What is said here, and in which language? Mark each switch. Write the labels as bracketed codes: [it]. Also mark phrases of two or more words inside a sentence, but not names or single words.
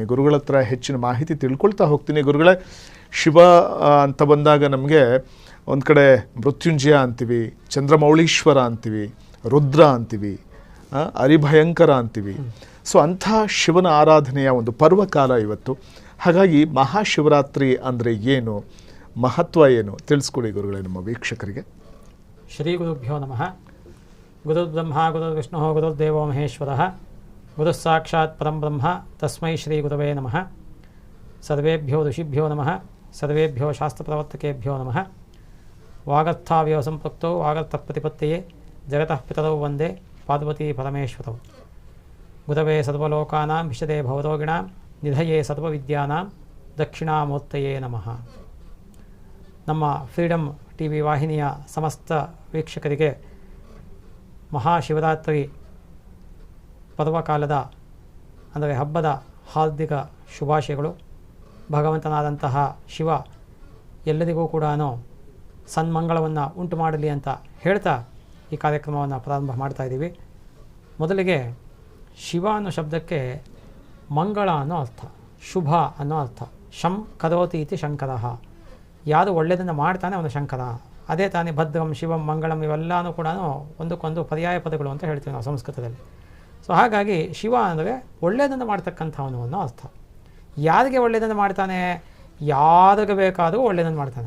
[kn] ಗುರುಗಳ ಹತ್ರ ಹೆಚ್ಚಿನ ಮಾಹಿತಿ ತಿಳ್ಕೊಳ್ತಾ ಹೋಗ್ತೀನಿ. ಗುರುಗಳೇ, ಶಿವ ಅಂತ ಬಂದಾಗ ನಮಗೆ ಒಂದು ಕಡೆ ಮೃತ್ಯುಂಜಯ ಅಂತೀವಿ, ಚಂದ್ರಮೌಳೀಶ್ವರ ಅಂತೀವಿ, ರುದ್ರ ಅಂತೀವಿ, ಹರಿಭಯಂಕರ ಅಂತೀವಿ. ಸೊ ಅಂಥ ಶಿವನ ಆರಾಧನೆಯ ಒಂದು ಪರ್ವಕಾಲ ಇವತ್ತು. ಹಾಗಾಗಿ ಮಹಾಶಿವರಾತ್ರಿ ಅಂದರೆ ಏನು, ಮಹತ್ವ ಏನು, ತಿಳಿಸ್ಕೊಡಿ ಗುರುಗಳೇ ನಮ್ಮ ವೀಕ್ಷಕರಿಗೆ. [sa] ಶ್ರೀ ಗುರುಭ್ಯೋ ನಮಃ. ಗುರುರ್ಬ್ರಹ್ಮ ಗುರುರ್ವಿಷ್ಣು ಗುರುರ್ದೇವೋ ಮಹೇಶ್ವರಃ, ಗುರುಃ ಸಾಕ್ಷಾತ್ ಪರಂ ಬ್ರಹ್ಮ, ತಸ್ಮೈ ಶ್ರೀ ಗುರವೇ ನಮಃ. ಸರ್ವೇಭ್ಯೋ ಋಷಿಭ್ಯೋ ನಮಃ, ಸರ್ವೇಭ್ಯೋ ಶಾಸ್ತ್ರಪ್ರವರ್ತಕೇಭ್ಯೋ ನಮಃ. ವಾಗರ್ಥಾವ್ಯವ ಸಂಪೃಕ್ತೋ ವಾಗರ್ಥ ಪ್ರತಿಪತ್ತಯೇ, ಜಗತಃ ಪಿತರೌ ವಂದೇ ಪಾರ್ವತೀ ಪರಮೇಶ್ವರೌ. ಗುರವೇ ಸರ್ವಲೋಕಾನಾಂ ವಿಶದೇ ಭವರೋಗಿಣಾಂ, ನಿಧಯೇ ಸರ್ವವಿದ್ಯಾನಾಂ, ದಕ್ಷಿಣಾಮೂರ್ತಯೇ ನಮಃ. [kn] ನಮ್ಮ ಫ್ರೀಡಮ್ ಟಿ ವಿ ವಾಹಿನಿಯ ಸಮಸ್ತ ವೀಕ್ಷಕರಿಗೆ ಮಹಾಶಿವರಾತ್ರಿ ಪರ್ವಕಾಲದ ಅಂದರೆ ಹಬ್ಬದ ಹಾರ್ದಿಕ ಶುಭಾಶಯಗಳು. ಭಗವಂತನಾದಂತಹ ಶಿವ ಎಲ್ಲರಿಗೂ ಕೂಡ ಸನ್ಮಂಗಳವನ್ನು ಉಂಟು ಮಾಡಲಿ ಅಂತ ಹೇಳ್ತಾ ಈ ಕಾರ್ಯಕ್ರಮವನ್ನು ಪ್ರಾರಂಭ ಮಾಡ್ತಾ ಇದ್ದೀವಿ. ಮೊದಲಿಗೆ ಶಿವ ಅನ್ನೋ ಶಬ್ದಕ್ಕೆ ಮಂಗಳ ಅನ್ನೋ ಅರ್ಥ, ಶುಭ ಅನ್ನೋ ಅರ್ಥ. [sa] ಶಂ ಕರೋತಿ ಇತಿ ಶಂಕರಃ, [kn] ಯಾರು ಒಳ್ಳೆಯದನ್ನು ಮಾಡ್ತಾನೆ ಅವನು ಶಂಕರ. ಅದೇ ತಾನೇ [sa] ಭದ್ರಂ, ಶಿವಂ, ಮಂಗಳಂ [kn] ಇವೆಲ್ಲನೂ ಕೂಡ ಒಂದಕ್ಕೊಂದು ಪರ್ಯಾಯ ಪದಗಳು ಅಂತ ಹೇಳ್ತೀವಿ ನಾವು ಸಂಸ್ಕೃತದಲ್ಲಿ. ಸೊ ಹಾಗಾಗಿ ಶಿವ ಅಂದರೆ ಒಳ್ಳೆಯದನ್ನು ಮಾಡ್ತಕ್ಕಂಥವನು ಅನ್ನೋ ಅರ್ಥ. ಯಾರಿಗೆ ಒಳ್ಳೆಯದನ್ನು ಮಾಡ್ತಾನೆ, ಯಾರಿಗೆ ಬೇಕಾದರೂ ಒಳ್ಳೆಯದನ್ನು ಮಾಡ್ತಾನೆ.